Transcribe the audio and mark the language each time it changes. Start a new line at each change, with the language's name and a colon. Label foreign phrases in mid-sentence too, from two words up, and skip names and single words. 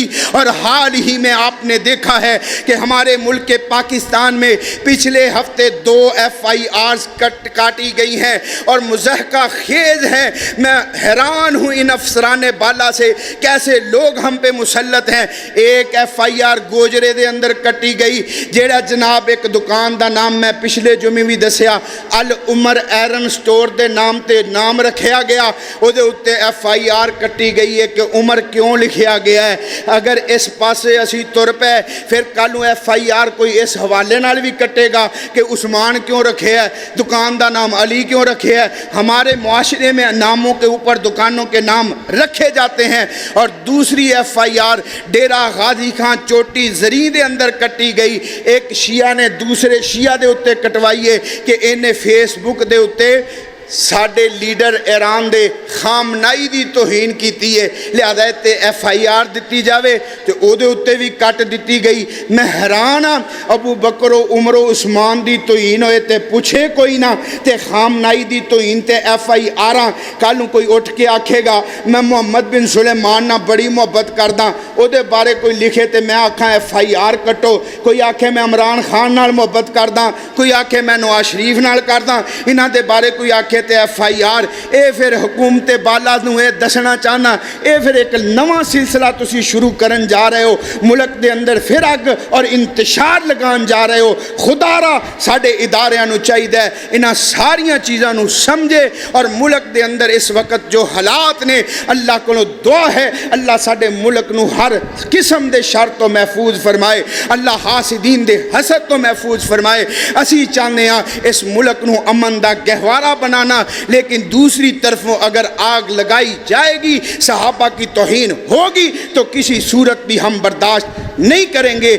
Urdu: اور حال ہی میں آپ نے دیکھا ہے کہ ہمارے ملک کے پاکستان میں پچھلے ہفتے 2 FIRs کاٹی گئی ہیں اور مضحکہ خیز ہے۔ میں حیران ہوں ان افسران بالا سے، کیسے لوگ ہم پہ مسلط ہیں۔
Punjabi: ایک FIR گوجرے دے اندر کٹی گئی، جیڑا جناب ایک دکان دا نام میں پچھلے جمعے بھی دسیا العمر ایرن سٹور دے نام تے نام رکھیا گیا، او دے اتے FIR کٹی گئی ہے کہ عمر کیوں لکھیا گیا ہے۔ اگر اس پاسے اسی تر پہ پھر کالوں FIR کوئی اس حوالے نال بھی کٹے گا کہ عثمان کیوں رکھے ہے، دکان دا نام علی کیوں رکھے ہے۔
Urdu: ہمارے معاشرے میں ناموں کے اوپر دکانوں کے نام رکھے جاتے ہیں۔
Punjabi: اور دوسری FIR ڈیرہ غازی خان چوٹی زری دے اندر کٹی گئی، ایک شیعہ نے دوسرے شیعہ دے اتے کٹوائیے کہ انہیں فیس بک دے اتے ساڈے لیڈر ایران دے خامنائی دی توہین کیتی ہے، لہذا تے FIR دتی جاوے تے او دے اتے بھی کٹ دتی گئی۔ میں حیران ہاں، ابو بکر و عمر و عثمان دی توہین ہوئے تے پوچھے کوئی نہ، تے خامنائی دی توہین تے FIR کالوں کوئی اٹھ کے آکھے گا میں محمد بن سلیمان نہ بڑی محبت کرداں، او دے بارے کوئی لکھے تے میں آکھاں FIR کٹو، کوئی آکھے میں عمران خان نال محبت کرداں، کوئی آکھے میں نواز شریف نال کرداں، انہاں دے بارے کوئی آکھے تے FIR۔ اے پھر حکومت بالا نو اے دسنا چاہنا، اے پھر ایک نواں سلسلہ تسی شروع کرن جا رہے ہو، ملک دے اندر پھر اگ اور انتشار لگان جا رہے ہو۔ خدا را ساڈے اداریاں نو چاہیے انہاں ساریاں چیزاں نو سمجھے، اور ملک دے اندر اس وقت جو حالات نے، اللہ کو دعا ہے اللہ ساڈے ملک نو ہر قسم دے شر تو محفوظ فرمائے، اللہ حاسدین دے حسد تو محفوظ فرمائے۔ اسی چاہنے ہاں اس ملک نو امن دا گہوارہ بنانا،
Urdu: لیکن دوسری طرفوں اگر آگ لگائی جائے گی، صحابہ کی توہین ہوگی تو کسی صورت بھی ہم برداشت نہیں کریں گے۔